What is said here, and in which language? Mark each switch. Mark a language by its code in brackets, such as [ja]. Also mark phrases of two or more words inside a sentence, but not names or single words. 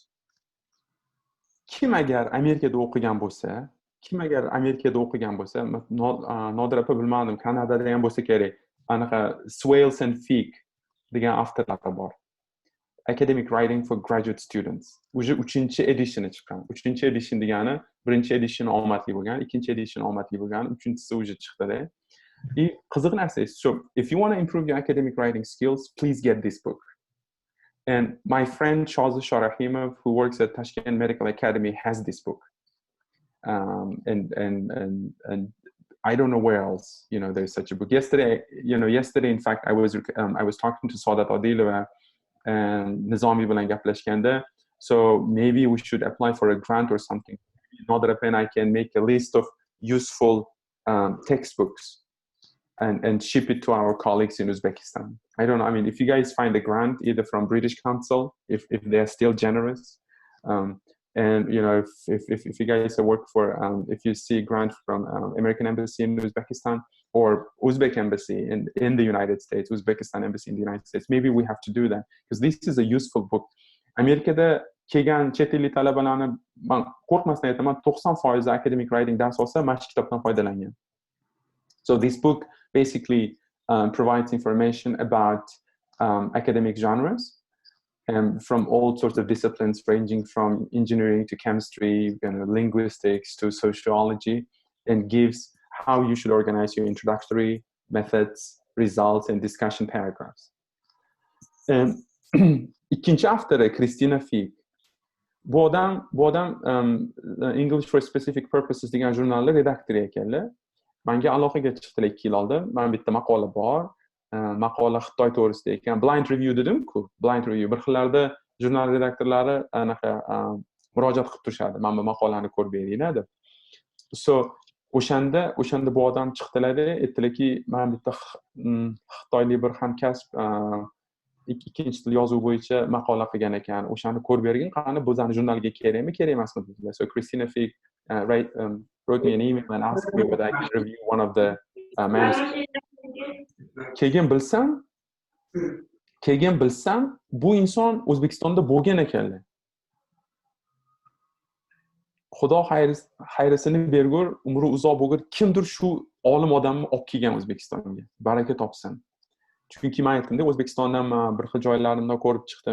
[uz] Kim agar Amerikada o'qigan bo'lsa, Nodir opa bilmadim, Kanadada ham bo'lsa kerak. Anaqa Swales and Fig degan avtorlar bor. Academic Writing for Graduate Students. Uje 3-chi editioni chiqqan. 3-chi edition degani, 1-chi edition omadli bo'lgan, 2-chi edition omadli bo'lgan, 3-chisi uje chiqdi-da. Qiziq narsa, [en] so if you want to improve your academic writing skills, please get this book. And my friend Shahzad Sharahimov, who works at Tashkent Medical Academy, has this book. And I don't know where else, there's such a book. Yesterday, in fact, I was talking to Sadat Adilova and Nizami [uz] bilan gaplashganda. [en] So maybe we should apply for a grant or something. In order that I can make a list of useful textbooks and ship it to our colleagues in Uzbekistan. I don't know. I mean, if you guys find a grant, either from British Council, if they're still generous, and if you guys work for, if you see a grant from American Embassy in Uzbekistan or Uzbek Embassy in the United States, Uzbekistan Embassy in the United States, maybe we have to do that because this is a useful book. [uz] Amerikada kelgan chet ellik talabalarni men qo'rqmasdan aytaman, 90% [en] academic writing [uz] dars olsa, mana shu kitobdan foydalangan. [en] So this book basically provides information about academic genres from all sorts of disciplines, ranging from engineering to chemistry, linguistics to sociology, and gives how you should organize your introductory methods, results, and discussion paragraphs. [uz] İkinci avtori Christina Fig. Bu odam English for Specific Purposes degan jurnalda redaktori ekanlar. Menga aloqaga chiqdilar 2 yil oldin. Men bitta maqola bor. Maqola Xitoy to'g'risida ekan. [en] Blind review [uz] dedim-ku. [en] Blind review. [uz] Bir xillarda jurnal redaktorlari anaqa murojaat qilib turishadi. Men bu maqolani ko'rib beringlar deb. So o'shanda bu odam chiqdilar-da, aytdilarki, men bitta xitoylik bir hamkasb ikkinchi til yozuv bo'yicha maqola qilgan ekan. O'shani ko'rib bergin, qani bu bizning jurnalga kerakmi, kerak emasmi dedilar. [en] So Christina Fig wrote me an email and asked me whether I could review one of the manuscripts. [uz] Keyin bilsam, bu inson O'zbekistonda bo'lgan ekanlar. Xudo xayrisini bergur, umri uzoq bo'lgur, kimdir shu olim odamni olib kelgan O'zbekistonga. Baraka topsin. Chunki men aytdim-da, O'zbekistondan men bir xil joylarimda ko'rib chiqdim.